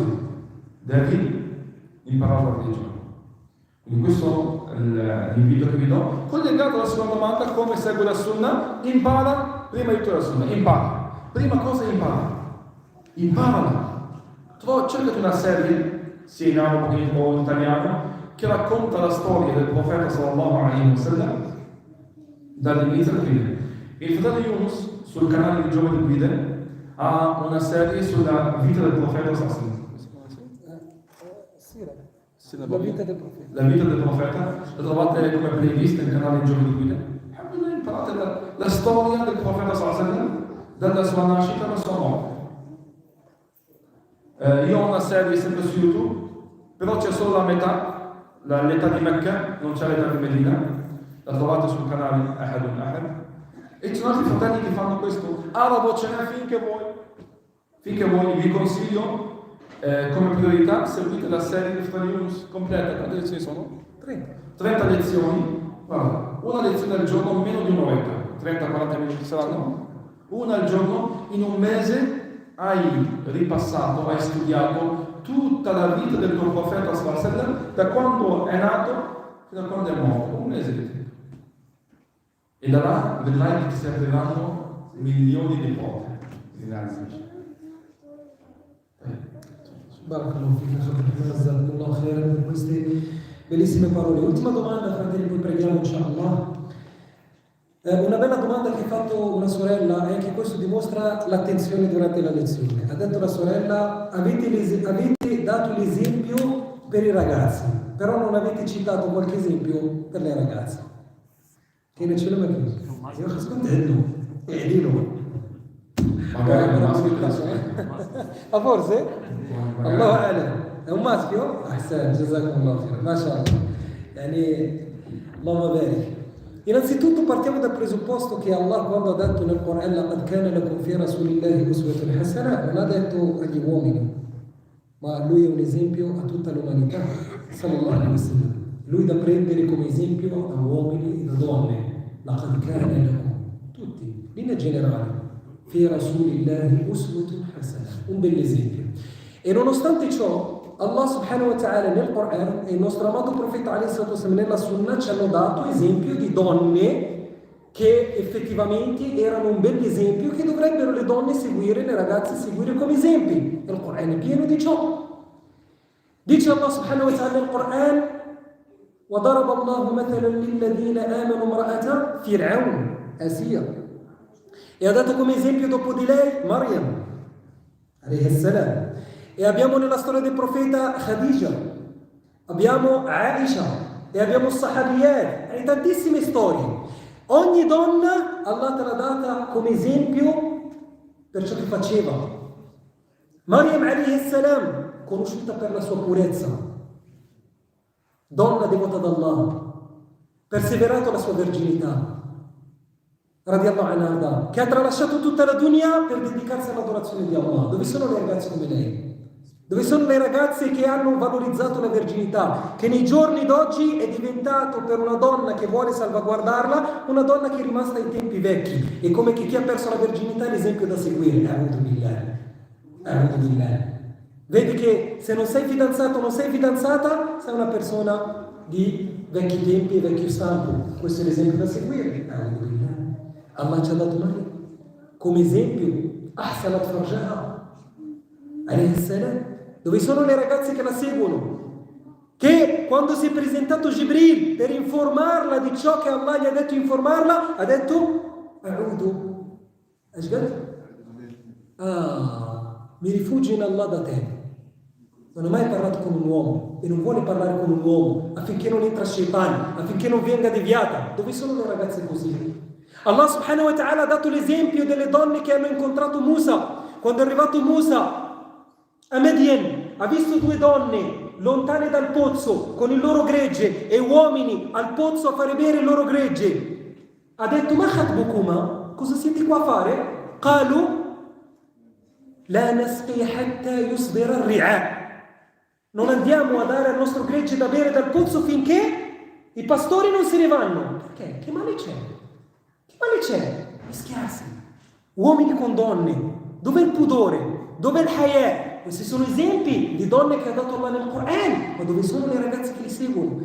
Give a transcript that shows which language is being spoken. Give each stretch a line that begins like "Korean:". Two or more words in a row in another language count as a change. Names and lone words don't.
Italian: Devi imparare la religione. Quindi questo è l'invito che vi do. Collegato alla seconda domanda, come segue la sunna? Impara, prima di tutto la sunna, impara. Prima cosa impara. Imparala. Cercati una serie, sia in arabo o in italiano, che racconta la storia del profeta
Arabic: صلى الله عليه وسلم
Italian: dall'inizio alla fine. Il fratello Yunus sul canale di Giovani Guide ha una serie sulla vita del profeta
Arabic: صلى الله عليه وسلم.
Italian: La vita del profeta. La vita del profeta la trovate come playlist nel canale di Giovani Guide. Imparate la storia del profeta
Arabic: صلى الله عليه وسلم
Italian: dalla sua nascita alla sua morte. Io ho una serie sempre su YouTube, però c'è solo la metà, l'età di Mecca, non c'è l'età di Medina, la trovate sul canale Ahadun Ahad. E ci sono altri fratelli che fanno questo, arabo ce n'è finché vuoi, vi consiglio come priorità, seguite la serie di Fratelli Yunus completa, quante lezioni sono? 30 lezioni, guarda, una lezione al giorno, meno di un'oretta, 30-40 minuti saranno, una al giorno, in un mese hai ripassato, hai studiato tutta la vita del tuo profeta
Arabic: صلى الله عليه وسلم,
Italian: da quando è nato fino a quando è morto, un mese di tempo. E da là vedrai che ti serviranno milioni di volte.
Arabic: بارك الله فيك، جزاكم الله خيرا
Italian: per queste bellissime parole. Ultima domanda, fratelli, poi preghiamo inshallah. Una bella domanda che ha fatto una sorella, e anche questo dimostra l'attenzione durante la lezione. Ha detto la sorella: avete dato l'esempio per i ragazzi, però non avete citato qualche esempio per le ragazze. Che ne ce l'ho messo? Io sto contento. Dillo. Magari un maschio. Ah, forse?
Arabic: الله أعلم.
Italian: È un maschio?
Arabic: أحسن، جزاكم الله خيرا. ما شاء الله. يعني، اللهم بارك.
Italian: Innanzitutto partiamo dal presupposto che Allah, quando ha detto nel Corano
Arabic: لَقَدْ كَانَ لَكُمْ فِي رَسُولِ اللَّهِ أُسْوَةٌ حَسَنَةٌ,
Italian: non ha detto agli uomini, ma lui è un esempio a tutta l'umanità,
Arabic: صلى الله عليه وسلم.
Italian: Lui da prendere come esempio a uomini e a donne.
Arabic: لَقَدْ كَانَ لَكُمْ,
Italian: tutti, linea generale,
Arabic: فِي رَسُولِ اللَّهِ أُسْوَةٌ حَسَنَةٌ,
Italian: un bell'esempio. E nonostante ciò, Allah
Arabic: سبحانه وتعالى
Italian: nel Corano e il nostro amato profeta alaihi nella Sunna ci hanno dato esempio di donne che effettivamente erano un bel esempio, che dovrebbero le donne seguire, le ragazze seguire come esempi. Il Corano è pieno di ciò. Dice Allah
Arabic: سبحانه وتعالى
Italian: nel Corano:
Arabic: وَضَرَبَ اللَّهُ مَثَلًا لِلَّذِينَ آمَنُوا امْرَأَةَ فِرْعَوْنَ Asia.
Italian: E ha dato come esempio dopo di lei Maryam
Arabic: عليه السلام.
Italian: E abbiamo nella storia del profeta Khadija, abbiamo Aisha e abbiamo Sahabiyat, e tantissime storie. Ogni donna Allah te l'ha data come esempio per ciò che faceva.
Arabic: مريم عليه السلام,
Italian: conosciuta per la sua purezza, donna devota ad Allah, perseverato la sua verginità,
Arabic: رضي الله عنها,
Italian: che ha tralasciato tutta la dunya per dedicarsi all'adorazione di Allah. Dove sono le ragazze come lei? Dove sono le ragazze che hanno valorizzato la verginità, che nei giorni d'oggi è diventato, per una donna che vuole salvaguardarla, una donna che è rimasta ai tempi vecchi, e come che chi ha perso la verginità è l'esempio da seguire.
Arabic: أعوذ بالله.
Italian: Vedi che se non sei fidanzato, non sei fidanzata, sei una persona di vecchi tempi e vecchio stampo. Questo è l'esempio da seguire.
Arabic: أعوذ بالله.
Italian: Allah ci ha dato Maria come esempio.
Arabic: أحصنت فرجها عليه السلام.
Italian: Dove sono le ragazze che la seguono? Che quando si è presentato Jibril per informarla di ciò che Allah gli ha detto informarla, ha detto: A'udhu. Mi rifugio in Allah da te. Non ha mai parlato con un uomo e non vuole parlare con un uomo affinché non entra Shaitan, affinché non venga deviata. Dove sono le ragazze così? Allah
Arabic: سبحانه وتعالى
Italian: ha dato l'esempio delle donne che hanno incontrato Musa. Quando è arrivato Musa a Madian, ha visto due donne lontane dal pozzo con il loro gregge e uomini al pozzo a fare bere il loro gregge. Ha detto:
Arabic: ما خطبكما,
Italian: cosa siete qua a fare?
Arabic: قالوا لا نسقي حتى يصدر الرعاء.
Italian: Non andiamo a dare al nostro gregge da bere dal pozzo finché i pastori non se ne vanno. Perché? Che male c'è? Che male c'è? Mischiarsi. Uomini con donne. Dov'è il pudore? Dov'è il hayà? Questi sono esempi di donne che ha dato Allah nel Quran. Ma dove sono le ragazze che li seguono?